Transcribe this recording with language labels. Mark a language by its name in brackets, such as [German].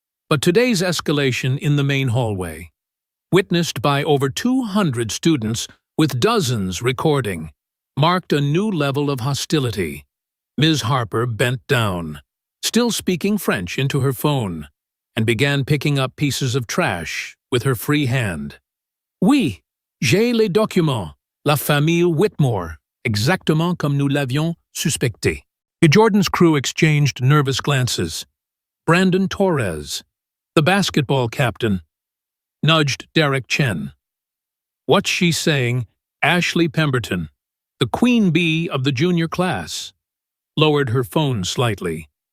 [English] But today's escalation in the main hallway, witnessed by over 200 students with dozens recording, marked a new level of hostility. Ms. Harper bent down, still speaking French into her phone, and began picking up pieces of trash with her free hand. [French] "Oui, j'ai les documents, la famille Whitmore, exactement comme nous l'avions suspecté." [English] Jordan's crew exchanged nervous glances. Brandon Torres, the basketball captain, nudged Derek Chen. "What's she saying?" Ashley Pemberton, the queen bee of the junior class, lowered her phone slightly.